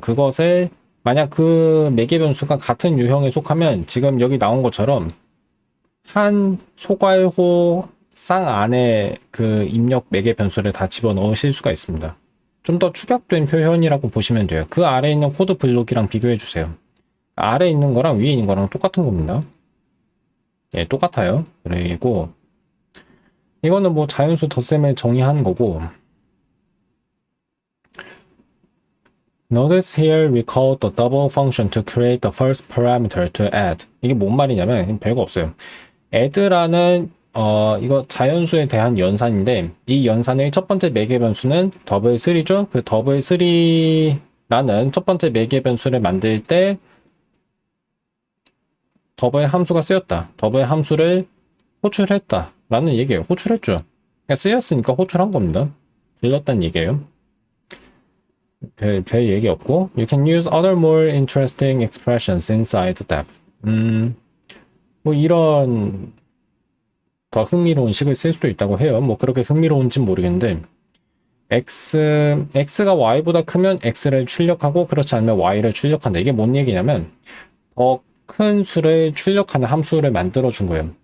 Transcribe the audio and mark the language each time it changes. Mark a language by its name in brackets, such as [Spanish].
[Korean] 그것을 만약 그 매개 변수가 같은 유형에 속하면 지금 여기 나온 것처럼 한 소괄호 쌍 안에 그 입력 매개 변수를 다 집어넣으실 수가 있습니다. 좀 더 축약된 표현이라고 보시면 돼요. 그 아래에 있는 코드 블록이랑 비교해 주세요. 아래에 있는 거랑 위에 있는 거랑 똑같은 겁니다. 예, 똑같아요. 그리고 이거는 뭐 자연수 덧셈을 정의한 거고, [English] Notice here we call the double function to create the first parameter to add. [Korean] 이게 뭔 말이냐면 별거 없어요. add라는 이거 자연수에 대한 연산인데 이 연산의 첫 번째 매개 변수는 더블3죠. 그 더블3라는 첫 번째 매개 변수를 만들 때 더블 함수가 쓰였다. 더블 함수를 호출했다. 라는 얘기예요. 호출했죠. 그러니까 쓰였으니까 호출한 겁니다. 들렸다는 얘기예요. 별 얘기 없고 [English] You can use other more interesting expressions inside def. [Korean] 뭐 이런 더 흥미로운 식을 쓸 수도 있다고 해요. 뭐 그렇게 흥미로운지는 모르겠는데 x가 y보다 크면 x를 출력하고 그렇지 않으면 y를 출력한다. 이게 뭔 얘기냐면 더 큰 수를 출력하는 함수를 만들어 준 거예요.